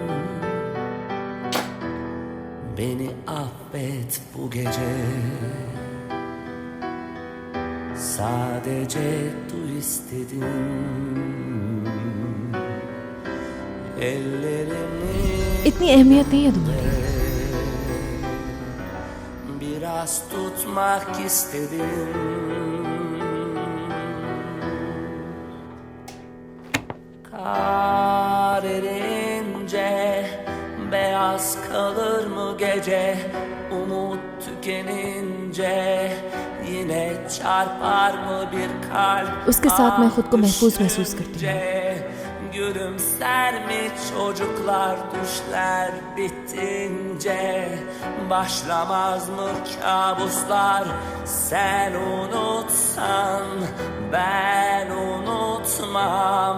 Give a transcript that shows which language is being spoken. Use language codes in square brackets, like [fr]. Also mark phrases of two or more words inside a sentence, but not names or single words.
[tr] Beni affet bu gece, sadece duy istedim. Ellerimi [hi] इतनी अहमियत नहीं है तुम्हारी। [tr] biraz tutmak istedim. Kar erince beyaz kalır mı gece? Umut tükenince yine çarpar mı bir kalp? [hi] उसके साथ मैं खुद को महफूज महसूस करती हूँ। [tr] Gülümser mi çocuklar düşler bitince? Başlamaz mı kabuslar? Sen unutsan ben unutmam.